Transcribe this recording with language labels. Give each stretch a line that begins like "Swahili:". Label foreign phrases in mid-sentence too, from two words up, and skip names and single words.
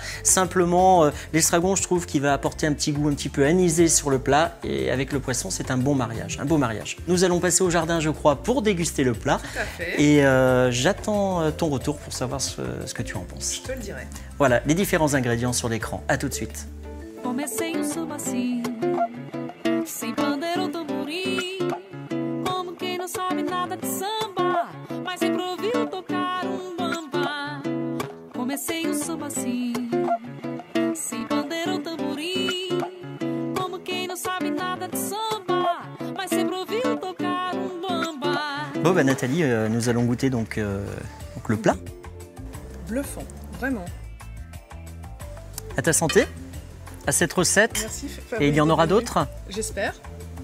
French: Simplement, l'estragon, je trouve qu'il va apporter un petit goût un petit peu anisé sur le plat et avec le poisson, c'est un bon mariage, un beau mariage. Nous allons passer au jardin, je crois, pour déguster le plat. Tout à fait. Et j'attends ton retour pour savoir ce que tu en penses. Je te le dirai. Voilà, les différents ingrédients sur l'écran. À tout de suite.
Portuguese: Comecei samba assim, sem pandeiro ou tamborim, como quem não sabe nada de samba, mas sempre ouviu tocar bamba. Comecei samba assim, sem pandeiro ou tamborim, como quem não sabe nada de samba, mas sempre ouviu tocar bamba.
French: Bon, bah, Nathalie, nous allons goûter donc le plat. Bluffant, vraiment. À ta santé, à cette recette. Merci. Et il y en aura d'autres? J'espère.